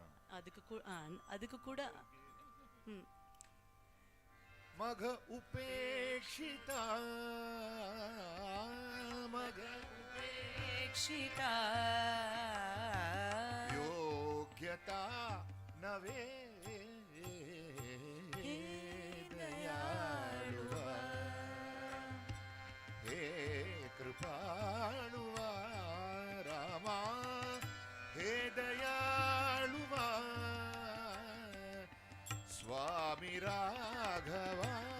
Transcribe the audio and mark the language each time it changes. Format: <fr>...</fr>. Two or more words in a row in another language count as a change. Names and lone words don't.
<ta>அதுக்கு கூட</ta> <mr>मग उपेक्षिता मग உபேக்ஷிதா योग्यता नवे दयाळुवा हे कृपाळुवा रामा हे दयाळुवा स्वामी राघवा</mr>